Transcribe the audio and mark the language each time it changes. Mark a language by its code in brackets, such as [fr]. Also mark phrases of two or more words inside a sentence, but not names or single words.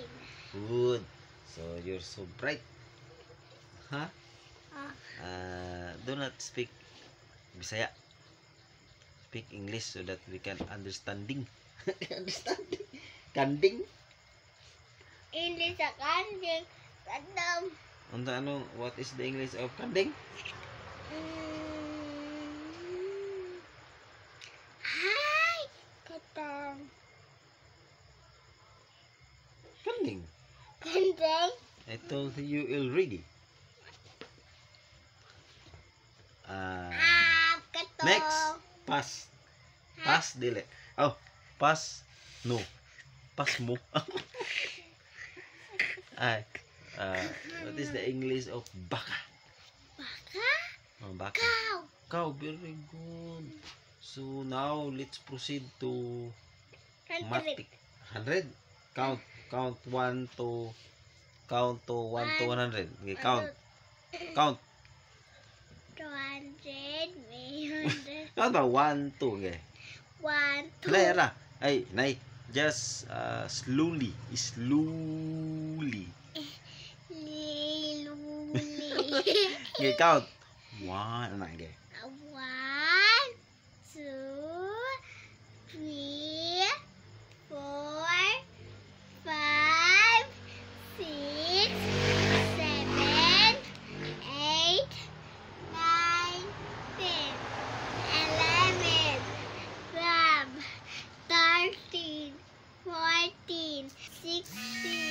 [en] Good. So you're so bright. Huh? Do not speak Bisaya. Speak English so that we can understanding. Understanding. Kanding. [ceb] English sa kanding. Kadam. Ano? [en] What is the English of kanding? Hi. Kadam. [ceb] Kanding. Kanding. [en] I told you already. [ceb] Katong. [en] Next. Pass. Pass dili. Oh, pass. No. [ceb] Pass mo. [en] What is the English of baka? [ceb] Baka. Oh, baka. [en] Cow. Cow, very good. So now let's proceed to matik. 100. Count 1 to 100. Okay, count. 200. 300. Count ba 1 2 okay. 1, 2. Nay ara. Ay, nay. Just slowly. Liluli. Okay, count. 1 ano okay. 1, 2, 3, 4, 5, 6, 7, 8, 9, 10, 11, 12, 13, 14, 16.